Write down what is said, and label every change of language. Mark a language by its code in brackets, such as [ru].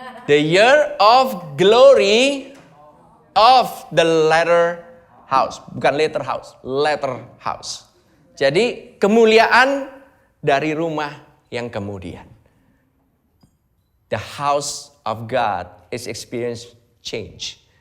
[en] The year of glory of the latter house. Bukan latter house, latter house. [id] Jadi kemuliaan dari rumah yang kemudian. [en] The house of God is experience change.